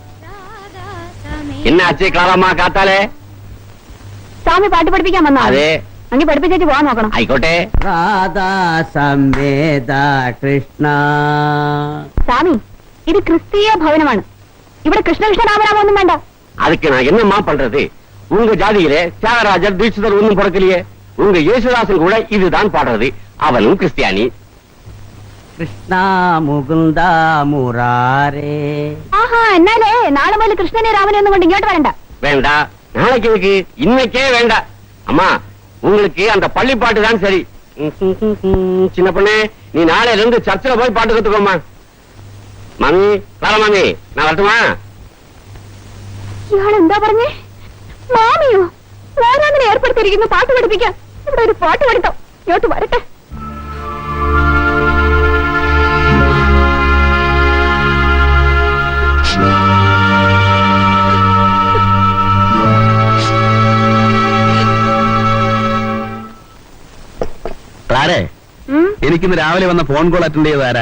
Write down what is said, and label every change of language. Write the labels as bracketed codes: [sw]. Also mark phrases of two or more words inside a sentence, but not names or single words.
[ml] എന്നാ അച്ഛേ ക്ലാറമ്മ കാത്താലേ? സ്വാമി പാട്ട് പഠിപ്പിക്കാൻ വന്നാ? അതെ. അങ്ങ് പഠിപ്പിച്ചേച്ച് പോവാൻ നോക്കണം. ആയിക്കോട്ടെ. രാധാ സംവേദ കൃഷ്ണ. സ്വാമി, ഇത് ക്രിസ്തീയ ഭവനമാണ്. ഇവിടെ കൃഷ്ണകൃഷ്ണ രാമരാമൊന്നും വേണ്ട. [ta] அதுக்கு நான் என்னம்மா பண்றது? உங்க ஜாதியிலே தியாகராஜர் தீட்சிதர் ஒன்னும் பிறக்கலையே. உங்க യേശുദാസൻ கூட இதுதான் பாடுறது. அவனும் கிறிஸ்டியானி. [ml] കൃഷ്ണ മുകുന്ദ മുരാരേ. ആഹാ, എന്നാലേ നാളെ മുതൽ കൃഷ്ണനെ രാമനെ ഒന്നും കൊണ്ട് ഇങ്ങോട്ട് വരണ്ട. [ta] வேண்டா, நாளைக்கு எதுக்கு? இன்னைக்கே வேண்டாம். அம்மா, உங்களுக்கு அந்த பள்ளி பாட்டு தான் சரி. சின்ன பொண்ணே, நீ நாளையில இருந்து சர்ச்சில் போய் பாட்டு கத்துக்கோமா. மாமி, [ml] ക്ലാര മാമി, [ta] நான் வரட்டுமா? [ml] ഇയാൾ എന്താ പറഞ്ഞേ? മാമിയോ? ഞാനങ്ങനെ ഏർപ്പെടുത്തിയിരിക്കുന്നു പാട്ട് പഠിപ്പിക്കാൻ. ഇവിടെ ഒരു പാട്ട് പഠിത്തം. ഇങ്ങോട്ട് വരട്ടെ. ക്ലാരേ, എനിക്കിന്ന് രാവിലെ വന്ന ഫോൺ കോൾ അറ്റൻഡ് ചെയ്ത് ആരാ?